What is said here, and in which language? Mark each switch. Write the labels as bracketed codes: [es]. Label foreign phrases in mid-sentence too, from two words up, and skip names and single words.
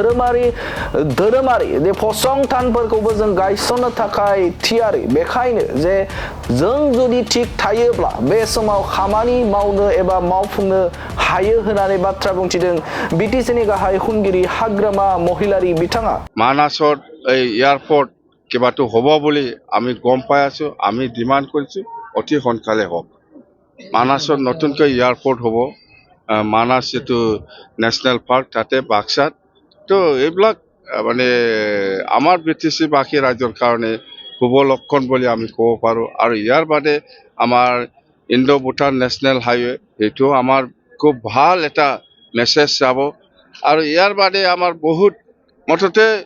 [brx] धोरोमारि जे फसंथानफोरखौबो जों गायसननो थाखाय थियारि बेखायनो जे जों जुदि थिग थायोब्ला बे समाव खामानि मावनो एबा मावफुंनो हायो होननानै बाथ्रा बुंथिदों बिटिसिनि गाहाय खुंगिरि हाग्रामा महिलारी बिथाङा [as] মানাসত এই এয়াৰপোৰ্ট কিবাটো হ'ব বুলি আমি গম পাই আছো আমি ডিমান্ড কৰিছো অতি সোনকালে হওক মানাসত নতুনকৈ এয়াৰপোৰ্ট হ'ব মানাস যেটো নেশ্যনেল পাৰ্ক তাতে বাক্সাত তো এইবিলাক মানে আমাৰ বিটিসি বাকী ৰাজ্যৰ কাৰণে শুভ লক্ষণ বুলি আমি ক'ব পাৰো আৰু ইয়াৰ বাদে আমাৰ ইণ্ডো ভুটান নেশ্যনেল হাইৱে এইটো আমাৰ খুব ভাল এটা মেছেজ যাব আৰু ইয়াৰ বাদে আমাৰ বহুত মঠতে